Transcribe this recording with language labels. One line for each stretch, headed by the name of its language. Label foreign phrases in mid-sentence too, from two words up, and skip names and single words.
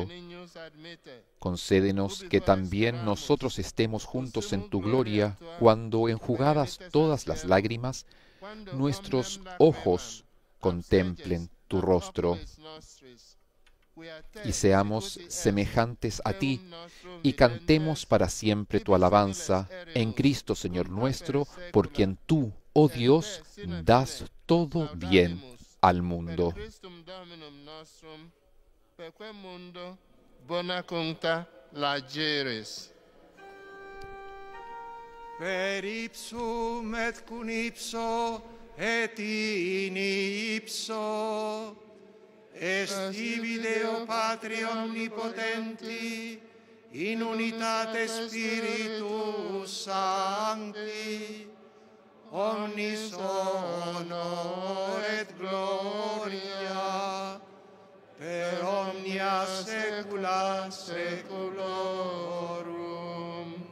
Spanish: Concédenos que también nosotros estemos juntos en tu gloria cuando, enjugadas todas las lágrimas, nuestros ojos contemplen tu rostro y seamos semejantes a ti y cantemos para siempre tu alabanza en Cristo Señor nuestro, por quien tú, oh Dios, das todo bien al mundo.
Latin: Per ipsum et cum ipso et in ipso est ibi Deo Patri omnipotenti, in unitate Spiritus Sancti, omnis honor et gloria per omnia saecula saeculorum.